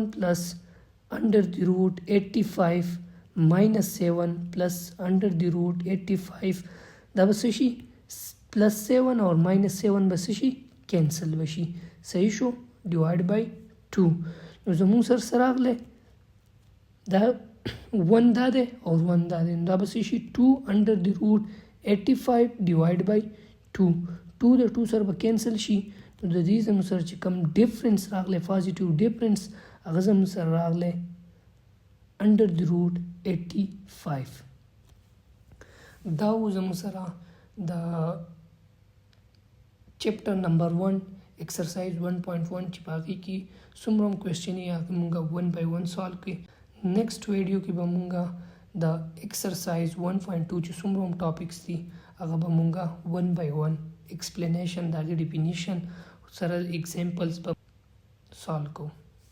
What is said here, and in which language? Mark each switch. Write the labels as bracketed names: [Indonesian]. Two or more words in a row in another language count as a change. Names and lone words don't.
[English] plus under the root 85 minus 7 plus under the root 85 [Pashto] دا به څه شي [English] plus 7 or minus [Pashto] 7 به څه شي کینسل بشي صحیح شو [English] divide by [Pashto] 2 نو زموږ سره راغلی دا 1 دا دی او 1 دا دی دا به څه شي 2 [English] under the root 85 divide by [Pashto] 2 2 د 2 سره به کینسل شي نو د دې زموږ سره چې کوم ډیفرنس راغلی [English] positive difference [Pashto] هغه زموږ سره راغلی [English] under the root 85 [Pashto] دا و زموږ سره د چپټر نمبر 1 एक्सरसाइज 1.1 چې باقي کې څومره کوېسچن یې هغه مونږه 1 by 1 سالو کې [English] next video [Pashto] کې به مونږه د एक्सरसाइज 1.2 چې څومره ټاپکس دي هغه به مونږه 1 by 1 ایکسپلینیشن دا ډیفینیشن سره ایگزامپلز به سالو کوو